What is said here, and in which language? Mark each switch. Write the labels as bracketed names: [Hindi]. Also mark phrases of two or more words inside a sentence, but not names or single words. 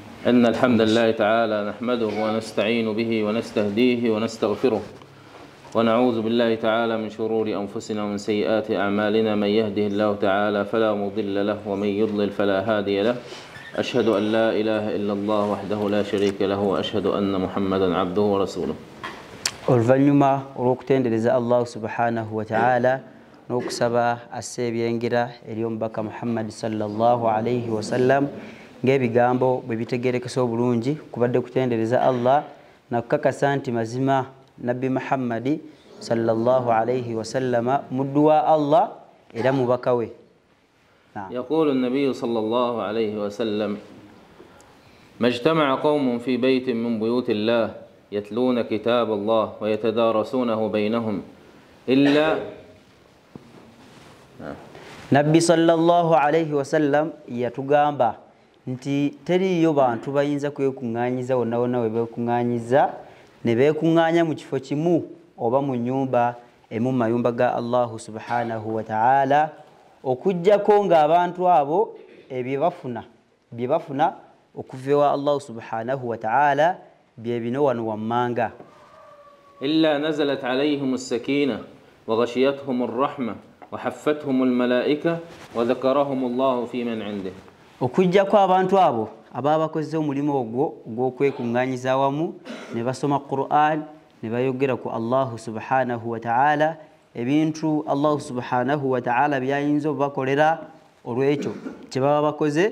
[Arabic] إن الحمد لله تعالى نحمده ونستعين به ونستهديه ونستغفره ونعوذ بالله تعالى من شرور أنفسنا ومن سيئات أعمالنا. من يهده الله تعالى فلا مضل له ومن يضلل فلا هادي له. أشهد أن لا إله إلا الله وحده لا شريك له وأشهد أن محمدا عبده ورسوله. [Ganda] Oluvanyuma olw'okutendereza Allah [Arabic] سبحانه وتعالى [Ganda] n'okusaba asse ebyengira eri omubaka Muhammad [Arabic] صلى الله عليه وسلم [Ganda] ng'ebigambo bwe bitegeerekesa obulungi kubadde kutendereza Allah na kukakasa nti mazima Nabbi Muhammad [Arabic] صلى الله عليه وسلم [Ganda] muddu wa Allah era mubaka we. [Arabic] يقول النبي صلى الله عليه وسلم: ما اجتمع قوم في بيت من بيوت الله يتلون كتاب الله ويتدارسونه بينهم إلا [Ganda] Nabbi [Arabic] صلى الله عليه وسلم [Ganda] yatugamba nti teriyo bantu bayinza kwekuŋŋaanyiza wonna wonna we beekuŋŋaanyiza ne beekuŋŋaanya mu kifo kimu oba mu nnyumba emu mu mayumba ga Allahu [Arabic] سبحانه وتعالى [Ganda] okujjako ng'abantu abo bye bafuna okuva ewa Allahu [Arabic] سبحانه وتعالى [Ganda] bye bino wano wammanga. [Arabic] إلا نزلت عليهم السكينة وغشيتهم الرحمة وحفتهم الملائكة وذكرهم الله في من عنده. [Ganda] Okujjako abantu abo ababa bakoze omulimu ogwo ogw'okwekuŋŋaanyiza awamu ne basoma Qur'an ne bayogera ku Allahu [Arabic] سبحانه وتعالى [Ganda] ebintu Allahu [Arabic] سبحانه وتعالى [Ganda] byayinza obakolera olw'ekyo kye baba bakoze.